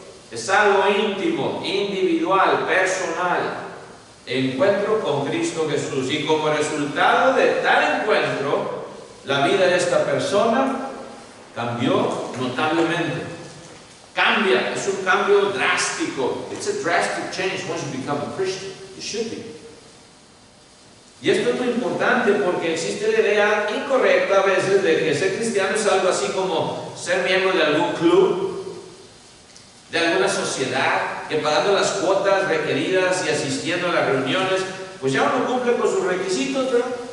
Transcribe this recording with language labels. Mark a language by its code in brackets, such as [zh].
[es] Es algo íntimo, individual, personal. Encuentro con Cristo Jesús. Y como resultado de tal encuentro, la vida de esta persona cambió notablemente. Cambia, es un cambio drástico. [en] It's a drastic change once you become a Christian. It should be. [es] Y esto es muy importante porque existe la idea incorrecta a veces de que ser cristiano es algo así como ser miembro de algún club, de alguna sociedad, que pagando las cuotas requeridas y asistiendo a las reuniones, pues ya uno cumple con sus requisitos, ¿verdad?